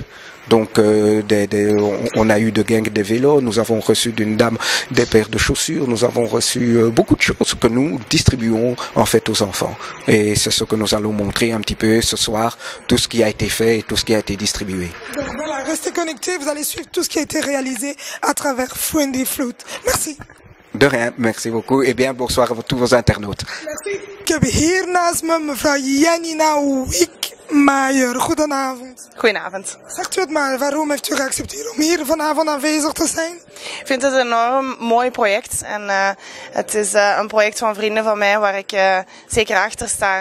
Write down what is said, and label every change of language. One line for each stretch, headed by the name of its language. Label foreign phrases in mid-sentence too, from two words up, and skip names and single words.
French: Donc on a eu de gangs des vélos, nous avons reçu d'une dame des paires de chaussures, nous avons reçu beaucoup de choses que nous distribuons en fait aux enfants. Et c'est ce que nous allons montrer un petit peu ce soir, tout ce qui a été fait et tout ce qui a été distribué. Donc voilà, restez connectés, vous allez suivre tout ce qui a été réalisé à travers Friendly Foot. Merci. De rien, merci beaucoup et bien bonsoir à tous vos internautes. Merci.
Dutch: Ik heb hier naast me mevrouw Janina Wiekmaier. Goedenavond. Goedenavond. Zegt u het maar, waarom heeft u geaccepteerd om hier vanavond aanwezig te zijn? Ik vind het een enorm mooi project en het is een project van vrienden van mij waar ik zeker achter sta.